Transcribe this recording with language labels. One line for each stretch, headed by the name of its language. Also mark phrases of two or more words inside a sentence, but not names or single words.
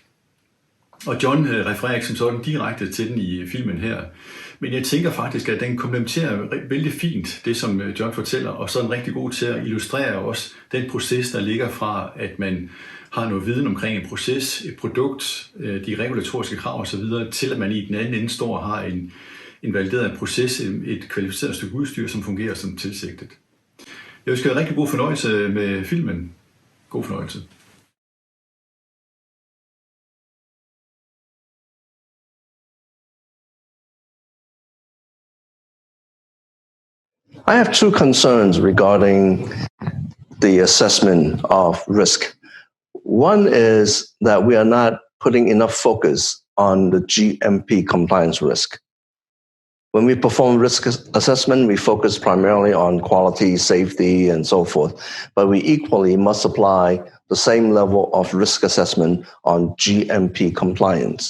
Danish: Og John refererer ikke som sådan direkte til den i filmen her, men jeg tænker faktisk, at den komplementerer vældig fint det, som John fortæller, og så er den rigtig god til at illustrere også den proces, der ligger fra, at man har noget viden omkring en proces, et produkt, de regulatoriske krav osv., til at man i den anden ende står og har en valideret proces, et kvalificeret stykke udstyr, som fungerer som tilsigtet. Jeg ønsker rigtig god fornøjelse med filmen. God fornøjelse.
English: I have two concerns regarding the assessment of risk. One is that we are not putting enough focus on the GMP compliance risk. When we perform risk assessment, we focus primarily on quality, safety, and so forth, but we equally must apply the same level of risk assessment on GMP compliance.